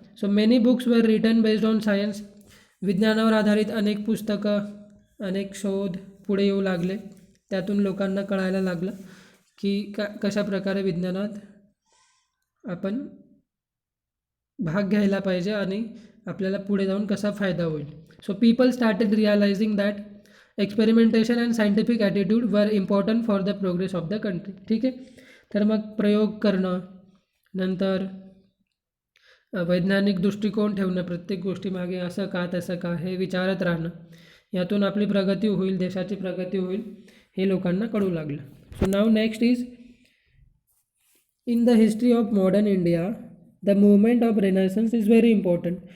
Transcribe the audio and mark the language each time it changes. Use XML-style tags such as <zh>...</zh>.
<en>So many books were written based on science.</en> <mr>विज्ञानावर आधारित अनेक पुस्तकं, अनेक शोध पुढे येऊ लागले. त्यातून लोकांना कळायला लागलं की कशा प्रकारे विज्ञानात आपण भाग घ्यायला पाहिजे आणि आपल्याला पुढे जाऊन कसा फायदा होईल.</mr> <en>So people started realising that experimentation and scientific attitude were important for the progress of the country.</en> <mr>ठीक आहे, तर मग प्रयोग करणं, नंतर वैज्ञानिक दृष्टिकोन ठेवणं, प्रत्येक गोष्टीमागे असं का तसं का हे विचारत राहणं, यातून आपली प्रगती होईल, देशाची प्रगती होईल, हे लोकांना कळू लागलं.</mr> <en>So now next is in the history of modern India the movement of renaissance is very important.</en>